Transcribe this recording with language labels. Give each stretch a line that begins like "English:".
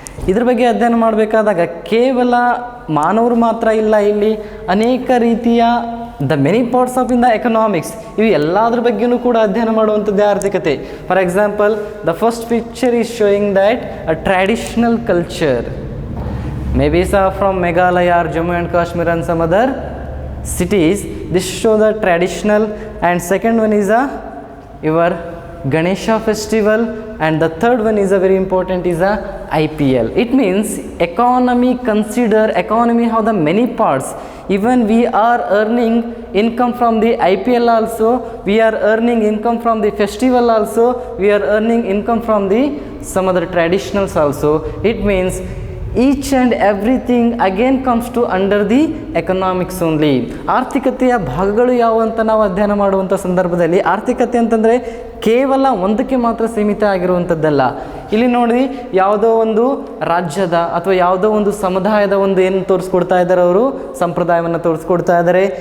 Kannada: ಇದ್ರ ಬಗ್ಗೆ ಅಧ್ಯಯನ ಮಾಡಬೇಕಾದಾಗ ಕೇವಲ ಮಾನವರು ಮಾತ್ರ ಇಲ್ಲ, ಇಲ್ಲಿ ಅನೇಕ ರೀತಿಯ
English: the many parts of in the economics,
Kannada: ಇವು ಎಲ್ಲದ್ರ ಬಗ್ಗೆಯೂ ಕೂಡ ಅಧ್ಯಯನ ಮಾಡುವಂಥದ್ದೇ ಆರ್ಥಿಕತೆ.
English: For example, the first picture is showing that a traditional culture, maybe from Meghalaya or Jammu and Kashmir and some other cities. This show the traditional. And second one is your Ganesha festival, and the third one is a very important is IPL. It means economy have the many parts. Even we are earning income from the IPL also, we are earning income from the festival also, we are earning income from the some other traditionals also. It means each and everything again comes to under the economics only.
Kannada: ಆರ್ಥಿಕತೆಯ ಭಾಗಗಳು ಯಾವುವು ಅಂತ ನಾವು ಅಧ್ಯಯನ ಮಾಡುವಂಥ ಸಂದರ್ಭದಲ್ಲಿ ಆರ್ಥಿಕತೆ ಅಂತಂದರೆ ಕೇವಲ ಒಂದಕ್ಕೆ ಮಾತ್ರ ಸೀಮಿತ ಆಗಿರುವಂಥದ್ದಲ್ಲ. ಇಲ್ಲಿ ನೋಡಿ ಯಾವುದೋ ಒಂದು ರಾಜ್ಯದ ಅಥವಾ ಯಾವುದೋ ಒಂದು ಸಮುದಾಯದ ಒಂದು ಏನು ತೋರಿಸ್ಕೊಡ್ತಾ ಇದ್ದಾರೆ, ಅವರು ಸಂಪ್ರದಾಯವನ್ನು ತೋರಿಸ್ಕೊಡ್ತಾ ಇದ್ದಾರೆ.